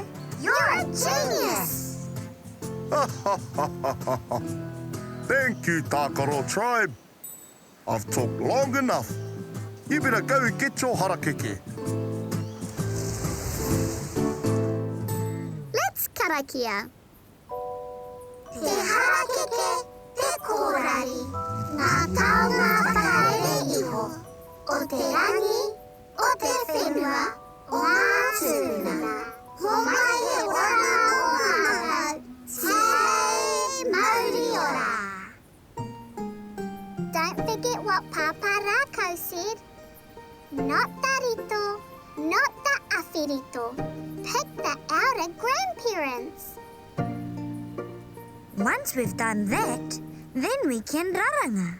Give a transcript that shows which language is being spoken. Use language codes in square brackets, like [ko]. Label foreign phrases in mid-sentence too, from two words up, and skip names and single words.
[en] You're a genius. Thank you, Tākaro Tribe. I've talked long enough. You better go and get your harakeke. Let's karakia. [mi] Te harakeke, te kōrari. Ngā taonga whakahere iho. O te rangi, o te whenua, o ngā tūna. Ho mai he ora o ngāra. Te Māori ora. [en] Don't forget what Pāpā Rākau said. Not the rito, not the awhirito. Pick the outer grandparents. Once we've done that, then we can raranga.